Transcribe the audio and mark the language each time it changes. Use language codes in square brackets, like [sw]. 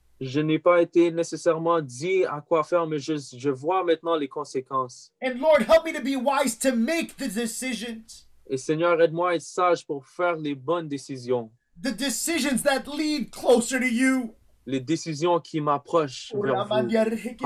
[fr] Je n'ai pas été nécessairement dit à quoi faire, mais je vois maintenant les conséquences. [en] And Lord, help me to be wise to make the decisions. [fr] Et Seigneur, aide-moi à être sage pour faire les bonnes décisions. [en] The decisions that lead closer to you. [fr] Les décisions qui m'approchent vers vous.